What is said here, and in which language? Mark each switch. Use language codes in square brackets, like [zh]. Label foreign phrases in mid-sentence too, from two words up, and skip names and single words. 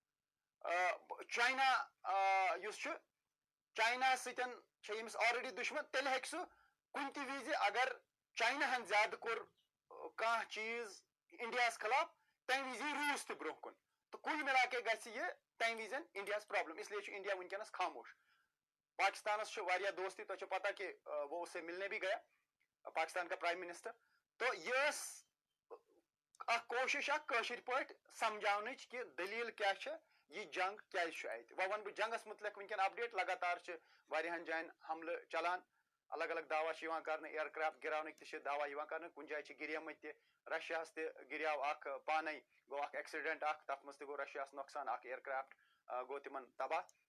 [ks] چاینا یُس چھُ چاینا سۭتۍ چھِ ییٚمِس آلریڈی دُشمن تیٚلہِ ہیٚکہِ سُہ کُنہِ تہِ وِزِ اگر چایناہن زیادٕ کوٚر کانٛہہ چیٖز انڈیاہس خلاف تمہِ وِزِ یی روٗس تہِ برونٛہہ کُن تہٕ [ur] کُل مِلا کے [ks] گژھِ یہِ تمہِ وِزِ انڈیاہس پرابلم [ur] اس لیے [ks] چھُ انڈیا ونکیٚنس خاموش پاکستانس چھُ واریاہ دوستی تۄہہِ چھو پتہ [ur] کہ وہ اس سے ملنے بھی گیا پاکستان کا پرائم منسٹر تو یہ [ks] ٲس اکھ کوشش اکھ کٲشِر پٲٹھۍ سمجھاونٕچ کہ دلیٖل کیاہ چھِ یہ جنگ کیازِ چھُ اَتہِ وۄنۍ وَنہٕ بہٕ جنگس متعلق ونکیٚن اپڈیٹ لگاتار چھِ واریاہن جاین حملہٕ چلان الگ الگ دعوا چھِ یِوان کرنہٕ اِیر کرافٹ گراونٕکۍ تہِ چھِ دعوا یِوان کرنہٕ کُنہِ جایہِ چھِ گریمٕتۍ تہِ رشیاہس تہِ گریو اکھ پانے گوٚو اکھ ایکسیڈنٹ اکھ تتھ منٛز تہِ گوٚو رشیاہس نۄقصان اکھ اِیر کرافٹ گوٚو تِمن